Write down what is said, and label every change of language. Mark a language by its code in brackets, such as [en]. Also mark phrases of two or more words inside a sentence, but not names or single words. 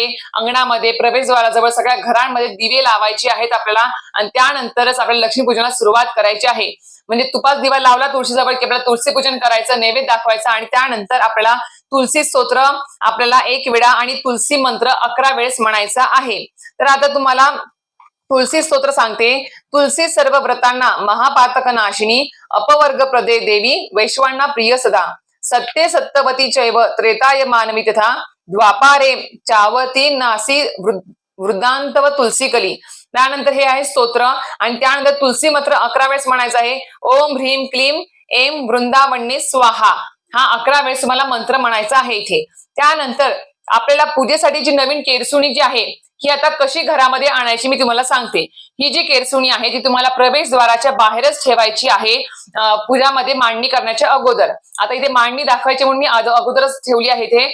[mr] अंगणामध्ये प्रवेशद्वाराजवळ सगळ्या घरांमध्ये दिवे लावायचे आहेत आपल्याला आणि त्यानंतरच आपल्याला लक्ष्मीपूजनाला सुरुवात करायची आहे. म्हणजे तुपाच दिवा लावला तुळशीजवळ की आपल्याला तुळशी पूजन करायचं, नैवेद्य दाखवायचा आणि त्यानंतर आपल्याला तुलसी स्तोत्र आपल्याला 1 वेळा आणि तुलसी मंत्र 11 वेळेस म्हणायचा आहे. तर आता तुम्हाला तुलसी स्तोत्र सांगते. [sa] तुलसी सर्व व्रतांना महापातक नाशिनी अपवर्ग प्रदे देवी वैश्वांना प्रिय सदा सत्ये सत्यवती चैव त्रेताय मानवी तथा द्वापारे चावती नासी वृद्धांतव तुलसी कली. [mr] त्यानंतर हे आहे स्तोत्र आणि त्यानंतर तुलसी मंत्र 11 वेळेस म्हणायचा आहे. [sa] ओम ह्रीम क्लीम एम वृंदावन्ने स्वाहा [mr] हा 11 वेळेस तुम्हाला मंत्र म्हणायचा आहे इथे. त्यानंतर आपल्याला पूजेसाठी जी नवीन केरसुणी जी आहे ही आता कशी घरामध्ये आणायची मी तुम्हाला सांगते. ही जी केरसुणी आहे ती तुम्हाला प्रवेशद्वाराच्या बाहेरच ठेवायची आहे पूजामध्ये मांडणी करण्याच्या अगोदर. आता इथे मांडणी दाखवायची म्हणून मी अगोदरच ठेवली आहे इथे.